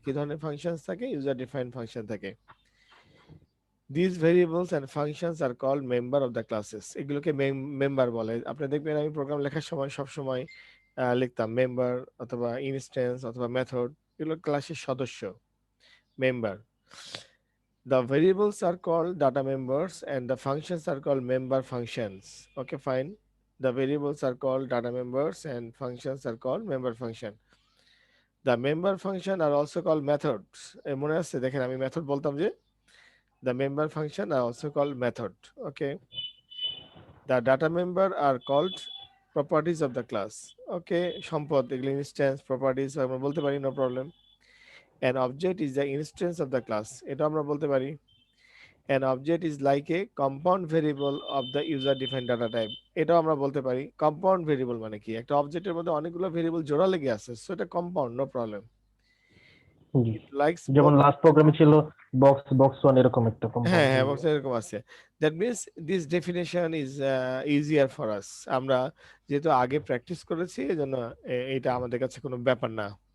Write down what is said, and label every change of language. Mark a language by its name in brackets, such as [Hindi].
[Bangla] কি ধরনের ফাংশনস থাকে? [English] User defined function থাকে। This variables and functions are called member of the classes. [Bangla] এগুলোকে মেম্বার বলে। আপনি দেখবেন আমি প্রোগ্রাম লেখার সময় সব সময় লিখতাম মেম্বার অথবা ইনস্ট্যান্স অথবা মেথড, এগুলো ক্লাসের সদস্য, member. [English] The variables are called data members and the functions are called member functions. Okay, fine. The variables are called data members and functions are called member function. The member function are also called methods. [Bangla] মনে আছে? দেখেন আমি method বলতাম যে [English] the member function are also called method. Okay. The data member are called properties of the class. [Bangla] Okay, সম্পদ এগুলো instance properties আমরা বলতে পারি, [English] No problem. An object is the instance of the class. [Bangla] এটা আমরা বলতে পারি। [English] An object is like a compound variable of the user defined data type. [Bangla] এটাও আমরা বলতে পারি। কম্পাউন্ড ভেরিয়েবল মানে কি? একটা অবজেক্টের মধ্যে অনেকগুলো ভেরিয়েবল জোড়া লেগে আছে, সো এটা কম্পাউন্ড, [English] No problem. [Bangla] জি, [English] it likes [Bangla] যেমন [English] Both. [Bangla] লাস্ট প্রোগ্রামে ছিল বক্স বক্স ওয়ান, এরকম একটা হ্যাঁ কম্পাউন্ড হ্যাঁ, ভেরিয়েবল। অবশ্যই এরকম আছে। [English] That means this definition is easier for us. [Bangla] আমরা যেহেতু আগে প্র্যাকটিস করেছি এজন্য এটা আমাদের কাছে কোনো ব্যাপার না।